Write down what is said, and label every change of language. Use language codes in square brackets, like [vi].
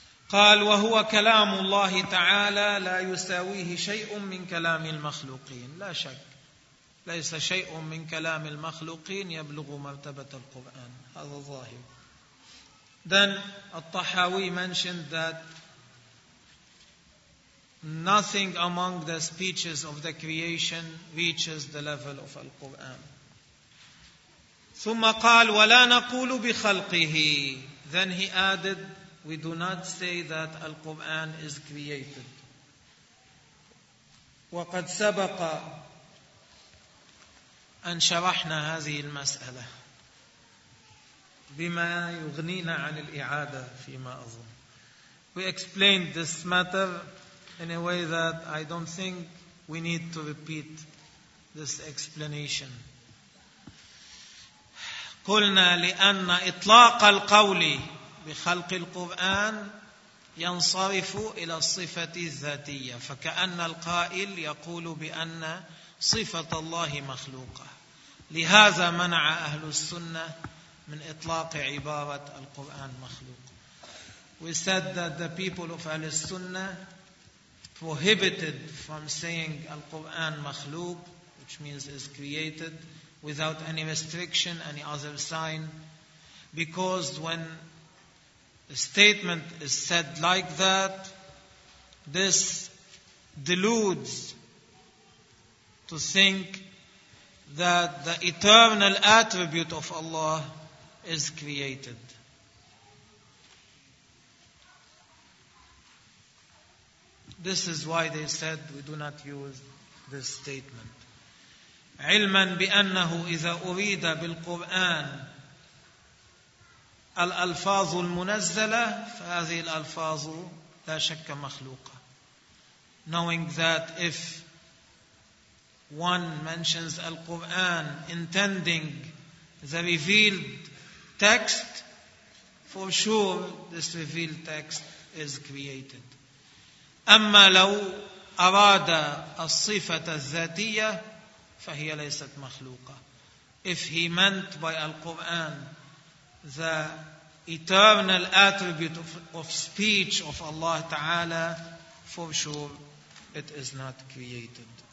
[ar] قال وهو كلام الله تعالى لا يساويه شيء من كلام المخلوقين لا شك ليس شيء من كلام المخلوقين يبلغ مرتبة القرآن، هذا ظاهر. [en] Then الطحاوي mentioned that nothing among the speeches of the creation reaches the level of Al-Quran. [ar] ثم قال ولا نقول بخلقه. [en] Then he added, we do not say that Al-Quran is created. [ar] وقد سبق أن شرحنا هذه المسألة بما يغنينا عن الإعادة فيما أظن. [en] We explained this matter in a way that I don't think we need to repeat this explanation. [ar] قلنا لأن إطلاق القول بخلق القرآن ينصرف إلى الصفة الذاتية، فكأن القائل يقول بأن صفة الله مخلوقة، لهذا منع أهل السنة من إطلاق عبارة القرآن مخلوق. [en] We said that the people of Ahl Sunnah prohibited from saying Al-Quran makhluq, which means is created, without any restriction, any other sign. Because when a statement is said like that, this deludes to think that the eternal attribute of Allah is created. This is why they said we do not use this statement. [ar] علما بأنه إذا أريد بالقرآن الألفاظ المنزلة فهذه الألفاظ لا شك مخلوقة. [en] Knowing that if one mentions Al-Quran intending the revealed text, for sure this revealed text is created. [ar] أما لو أراد الصفة الذاتية فهي ليست مخلوقة. [en] If he meant by Al-Quran the eternal attribute of speech of Allah Ta'ala, for sure it is not created.